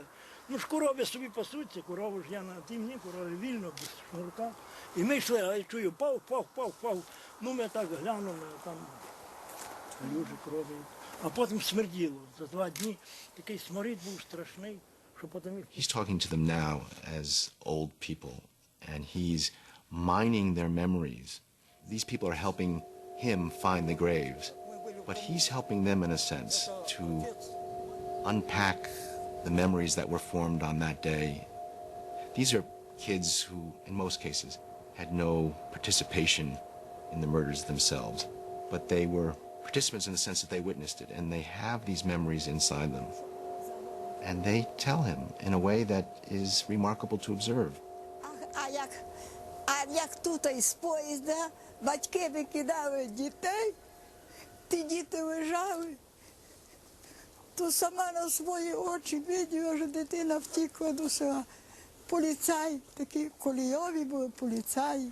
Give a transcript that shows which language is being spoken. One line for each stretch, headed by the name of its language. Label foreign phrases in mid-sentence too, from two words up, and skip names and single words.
Ukrainian: Ну ж корови собі пасуться, корову ж я на тімні, корови вільно, без шнурка. І ми йшли, а я чую, пав. Ну ми так глянули, там люди, корови. А потім смерділо. За 2 дні такий сморід був страшний, що потім...
English: He's talking to them now as old people, and he's mining their memories. These people are helping him find the graves, but he's helping them in a sense to unpack the memories that were formed on that day. These are kids who, in most cases, had no participation in the murders themselves, but they were participants in the sense that they witnessed it, and they have these memories inside them. And they tell him in a way that is remarkable to observe.
Ukrainian: А як тут із поїзда батьки викидали дітей, ті діти лежали, то сама на свої очі бачила, що дитина втікла до села. Поліцай, такі колійові були поліцаї.